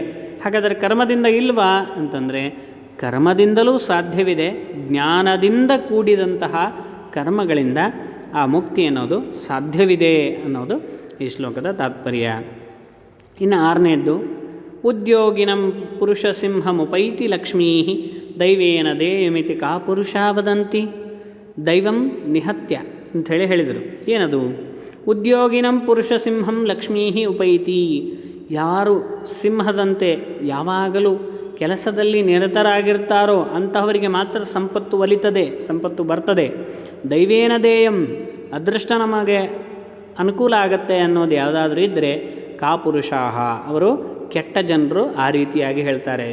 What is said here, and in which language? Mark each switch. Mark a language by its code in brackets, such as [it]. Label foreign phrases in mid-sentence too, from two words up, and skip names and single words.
[kn] ಹಾಗಾದರೆ ಕರ್ಮದಿಂದ ಇಲ್ವಾ ಅಂತಂದರೆ ಕರ್ಮದಿಂದಲೂ ಸಾಧ್ಯವಿದೆ. ಜ್ಞಾನದಿಂದ ಕೂಡಿದಂತಹ ಕರ್ಮಗಳಿಂದ ಆ ಮುಕ್ತಿ ಅನ್ನೋದು ಸಾಧ್ಯವಿದೆ ಅನ್ನೋದು ಈ ಶ್ಲೋಕದ ತಾತ್ಪರ್ಯ. ಇನ್ನು 6ನೇದ್ದು, [sa] ಉದ್ಯೋಗಿನಂ ಪುರುಷ ಸಿಂಹಮುಪೈತಿ ಲಕ್ಷ್ಮೀ ದೈವೇನ ದೇಯಮಿತಿ ಕಾ ಪುರುಷ ವದಂತಿ. ದೈವಂ ನಿಹತ್ಯ [kn] ಅಂಥೇಳಿ ಹೇಳಿದರು. ಏನದು? [sa] ಉದ್ಯೋಗಿನಂ ಪುರುಷ ಸಿಂಹಂ ಲಕ್ಷ್ಮೀ ಉಪೈತಿ. [kn] ಯಾರು ಸಿಂಹದಂತೆ ಯಾವಾಗಲೂ ಕೆಲಸದಲ್ಲಿ ನಿರತರಾಗಿರ್ತಾರೋ ಅಂತಹವರಿಗೆ ಮಾತ್ರ ಸಂಪತ್ತು ಒಲಿತದೆ, ಸಂಪತ್ತು ಬರ್ತದೆ. [sa] ದೈವೇನ ದೇಯಂ, [kn] ಅದೃಷ್ಟ ನಮಗೆ ಅನುಕೂಲ ಆಗತ್ತೆ ಅನ್ನೋದು ಯಾವುದಾದ್ರೂ ಇದ್ದರೆ [sa] ಕಾ ಪುರುಷಾಹ, [kn] ಅವರು ಕೆಟ್ಟ ಜನರು ಆ ರೀತಿಯಾಗಿ ಹೇಳ್ತಾರೆ.